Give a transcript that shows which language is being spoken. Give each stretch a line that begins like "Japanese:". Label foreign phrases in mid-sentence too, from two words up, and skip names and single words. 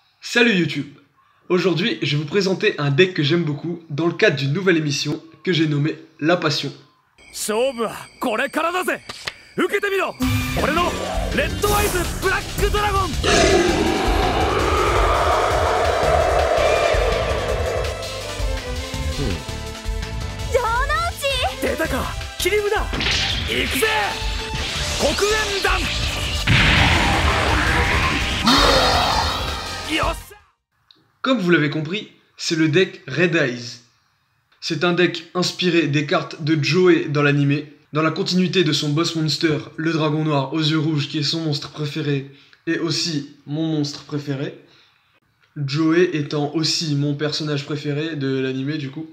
French: Salut YouTube. Aujourd'hui, je vais vous présenter un deck que j'aime beaucoup dans le cadre d'une nouvelle émission que j'ai nommée La Passion.
Japanese: 勝負はこれからだぜ。受けてみろ。俺のレッドアイズブラックドラゴン。城之内。出たか、切り札。行くぜ。黒煙弾。よっしゃ。
French: Comme vous l'avez compris, c'est le deck Red Eyes. C'est un deck inspiré des cartes de Joey dans l'animé, dans la continuité de son boss monster, le dragon noir aux yeux rouges qui est son monstre préféré et aussi mon monstre préféré. Joey étant aussi mon personnage préféré de l'animé du coup.